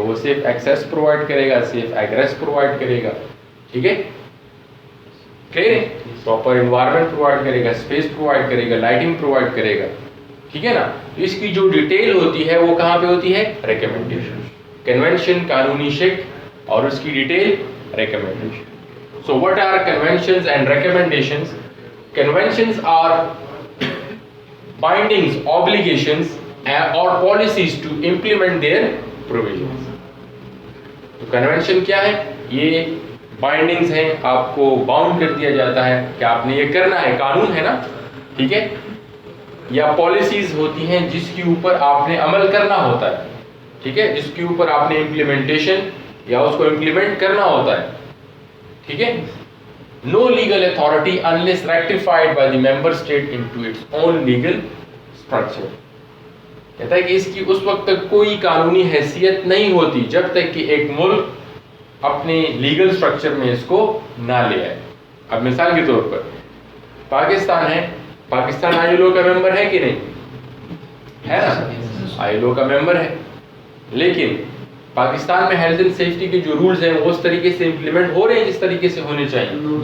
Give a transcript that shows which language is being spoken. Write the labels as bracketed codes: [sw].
[ur] وہ safe access provide کرے گا، safe ایگریس provide کرے گا. ٹھیک ہے. کلیئر ہے. پراپر انوائرمنٹ پرووائڈ کرے گا، اسپیس پرووائڈ کرے گا، لائٹنگ پرووائڈ کرے گا. ٹھیک ہے نا. اس کی جو ڈیٹیل ہوتی ہے وہ کہاں پہ ہوتی ہے؟ ریکمنڈیشن. کنونشن قانونی شک اور اس کی detail recommendation. [en] So what are conventions and recommendations? Conventions are bindings, obligations or policies to implement their provisions. [ur] تو convention کیا ہے؟ یہ bindings ہیں, آپ کو bound کر دیا جاتا ہے کہ آپ نے یہ کرنا ہے, قانون ہے نا, ٹھیک ہے, یا policies ہوتی ہیں جس کے اوپر آپ نے عمل کرنا ہوتا ہے, ٹھیک ہے, جس کے اوپر آپ نے implementation یا اس کو implement کرنا ہوتا ہے, ٹھیک ہے. [en] No legal authority unless ratified by the member state into its own legal structure. [ur] کہتا ہے کہ اس کی اس وقت تک کوئی قانونی حیثیت نہیں ہوتی جب تک کہ ایک ملک اپنے لیگل اسٹرکچر میں اس کو نہ لے آئے. اب مثال کے طور پر پاکستان ہے, پاکستان آئی ایل او کا ممبر ہے کہ نہیں ہے نا, آئی ایل او کا ممبر ہے, لیکن پاکستان میں ہیلتھ اینڈ سیفٹی کے جو رولز ہیں وہ اس طریقے سے امپلیمنٹ ہو رہے ہیں جس طریقے سے ہونے چاہیے.